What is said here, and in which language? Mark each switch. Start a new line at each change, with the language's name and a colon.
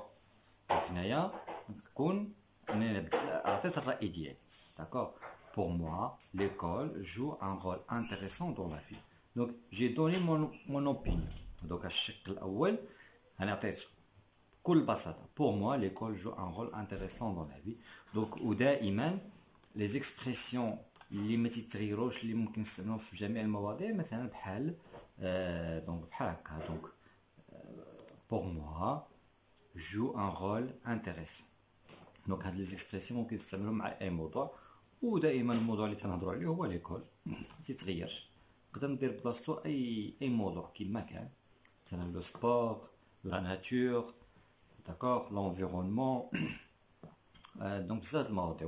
Arabic: Donc هنايا نكون انا عطيت الرأي ديالي.
French: D'accord. Pour moi, l'école joue un rôle intéressant dans la vie. Donc j'ai donné mon opinion.
Arabic: Donc الشق الأول أنا عطيت بكل بساطة.
French: Pour moi, l'école joue un rôle intéressant dans la vie.
Arabic: Donc ودائما les expressions اللي ما تتغيروش اللي ممكن نستعملوهم في جميع المواضيع مثلا بحال دونك بحال هكا.
French: دونك pour moi joue un rôle intéressant.
Arabic: دونك هاد لي زيكسبرسيون ممكن تستعملهم مع اي موضوع، ودائما الموضوع اللي تنهضروا عليه هو ليكول ما تيتغيرش. نقدر ندير بلاصتو اي موضوع كيما كان، مثلا لو سبور، لا ناتور، داكور، لونفيرونمون، دونك بزاف د المواضيع.